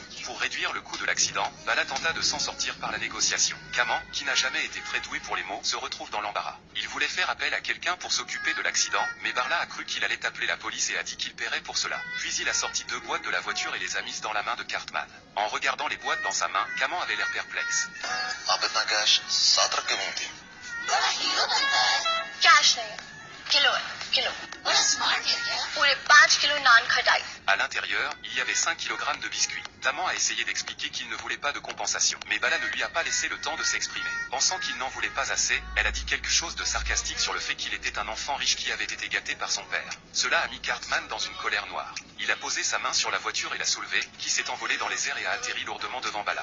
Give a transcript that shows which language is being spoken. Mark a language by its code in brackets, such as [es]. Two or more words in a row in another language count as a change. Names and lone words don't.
[fr] Pour réduire le coût de l'accident, Bala tenta de s'en sortir par la négociation. Kaman, qui n'a jamais été très doué pour les mots, se retrouve dans l'embarras. Il voulait faire appel à quelqu'un pour s'occuper de l'accident, mais Bala a cru qu'il allait appeler la police et a dit qu'il paierait pour cela. Puis il a sorti 2 boîtes de la voiture et les a mises dans la main de Cartman. En regardant les boîtes dans sa main, Kaman avait l'air perplexe. [hi] आप इतना कैश साथ रख के घूमती हो? बड़ा हीरो बनता है। कैश नहीं, किलो है, किलो। बड़ा स्मार्ट है क्या? पूरे 5 किलो नान खटाई। [fr] À l'intérieur, il y avait 5 kg de biscuits. Taman a essayé d'expliquer qu'il ne voulait pas de compensation. Mais Bala ne lui a pas laissé le temps de s'exprimer. Pensant qu'il n'en voulait pas assez, elle a dit quelque chose de sarcastique sur le fait qu'il était un enfant riche qui avait été gâté par son père. Cela a mis Cartman dans une colère noire. Il a posé sa main sur la voiture et l'a soulevée, qui s'est envolée dans les airs et a atterri lourdement devant Bala.